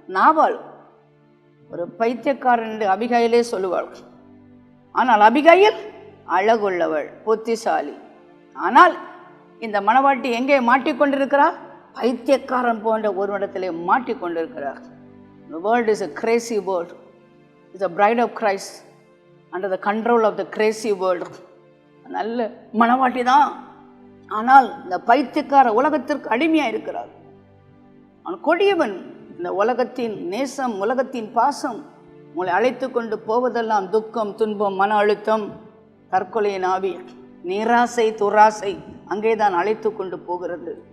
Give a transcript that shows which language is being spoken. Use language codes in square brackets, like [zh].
[ta] நாபால் ஒரு பைத்தியக்காரன் என்று அபிகாயிலே சொல்லுவாள். ஆனால் அபிகாயில் அழகுள்ளவள், புத்திசாலி. ஆனால் இந்த மணவாட்டி எங்கே மாட்டிக்கொண்டிருக்கிறார்? பைத்தியக்காரன் போன்ற ஒரு இடத்திலே மாட்டிக்கொண்டிருக்கிறார். [en] The world is a crazy world. It's a bride of Christ under the control of the crazy world. [ta] நல்ல மணவாட்டி தான், ஆனால் இந்த பைத்தியக்கார உலகத்திற்கு அடிமையாக இருக்கிறார். அவன் கொடியவன். இந்த உலகத்தின் நேசம், உலகத்தின் பாசம் உங்களை அழைத்து கொண்டு போவதெல்லாம் துக்கம், துன்பம், மன அழுத்தம், தற்கொலையின் ஆவி, நிராசை, துராசை அங்கே தான் அழைத்து கொண்டு போகிறது.